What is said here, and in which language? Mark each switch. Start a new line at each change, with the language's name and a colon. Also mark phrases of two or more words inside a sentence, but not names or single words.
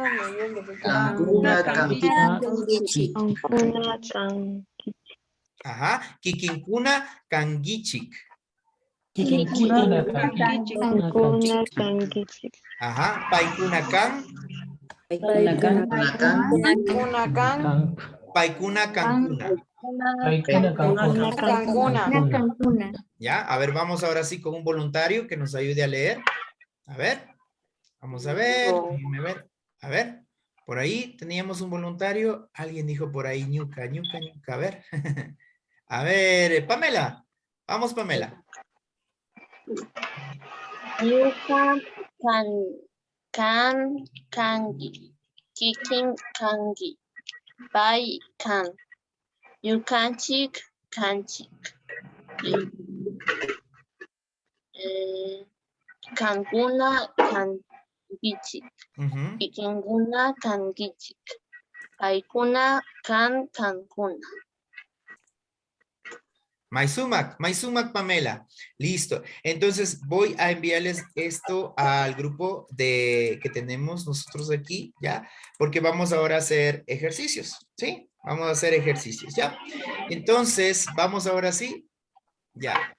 Spanish: Ajá.
Quechua: Kikinkuna kangichik. Ajá. Paikuna kan. Paikuna kankuna.
Spanish: Ya, a ver, vamos ahora sí con un voluntario que nos ayude a leer. A ver. Vamos a ver, déjenme ver. A ver, por ahí teníamos un voluntario. Alguien dijo por ahí ñuca. A ver. A ver, Pamela. Vamos, Pamela.
Quechua: Yuka kangi. Kikin kangi. Bai kan. Yukanchik kanchik. Kanguna kangichik. Kikinguna kangichik. Paikuna kankuna. Maisumac,
Spanish: Pamela. Listo. Entonces voy a enviarles esto al grupo que tenemos nosotros aquí, ¿ya? Porque vamos ahora a hacer ejercicios, ¿sí? Vamos a hacer ejercicios, ¿ya? Entonces, vamos ahora sí. Ya.